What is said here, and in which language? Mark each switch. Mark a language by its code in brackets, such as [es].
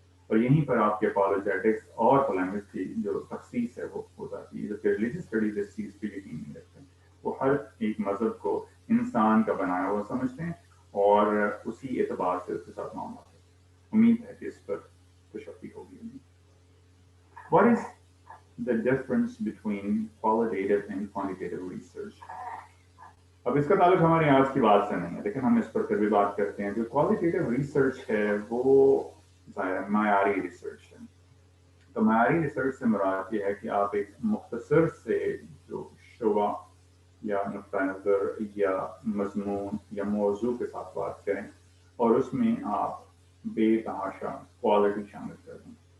[ur] اور یہیں پر آپ کے اپولوجیٹکس اور پولیمکس کی جو تخصیص ہے وہ ہو جاتی ہے. جبکہ ریلیجیس اسٹڈیز اس چیز پہ یقین نہیں رکھتے, وہ ہر ایک مذہب کو انسان کا بنایا ہوا سمجھتے ہیں اور اسی اعتبار سے اس کے ساتھ معاملہ کرتے ہیں. امید ہے کہ اس پر تشفی ہوگی. [en] What is the difference between qualitative and quantitative research? [ur] اب اس کا تعلق ہماری آج کی بات سے نہیں ہے لیکن ہم اس پر پھر بھی بات کرتے ہیں. جو کوالٹیٹیو ریسرچ ہے وہ معیاری ریسرچ ہے. تو معیاری ریسرچ سے مراد یہ ہے کہ آپ ایک مختصر سے جو شعبہ یا نقطہ نظر یا مضمون یا موضوع کے ساتھ بات کریں اور اس میں آپ بے تحاشا کوالٹی شامل کر دیں.